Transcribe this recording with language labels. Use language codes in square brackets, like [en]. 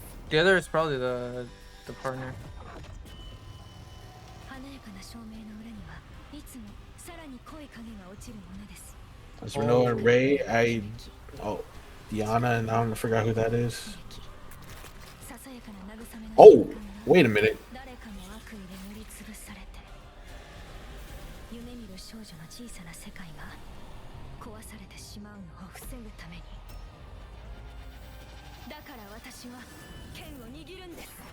[en] The other is probably the partner. [ja] 華やかな照明の裏にはいつもさらに濃い影が落ちるものです [en] That's Renault and Ray. Diana, and I don't forgot who that is. [ja] ささやかな慰めの [en] Oh, [ja] 瞬間が [en] wait a minute. [ja] 誰かの悪意で塗りつぶされて夢見る少女の小さな世界が壊されてしまうのを防ぐためにだから私は剣を握るんです